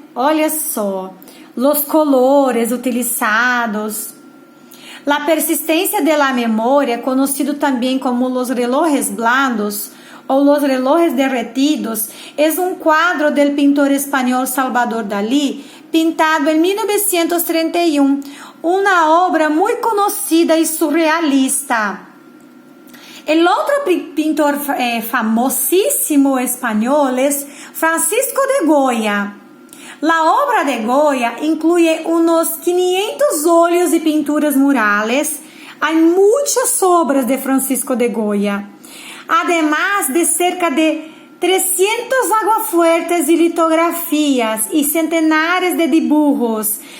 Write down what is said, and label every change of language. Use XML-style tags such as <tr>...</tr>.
<pt>Olha só,</pt> <es>los colores utilizados.</es> <pt>La persistência de la memoria, conocido também como los relojes blandos ou los relojes derretidos, é um quadro do pintor espanhol Salvador Dalí, pintado em 1931, uma obra muito conhecida e surrealista.</pt> <es>El otro pintor famosísimo espanhol es Francisco de Goya. La obra de Goya incluye unos 500 óleos y pinturas murales. Hay muchas obras de Francisco de Goya, además de cerca de 300 aguafuertes y litografías y centenares de dibujos.</es>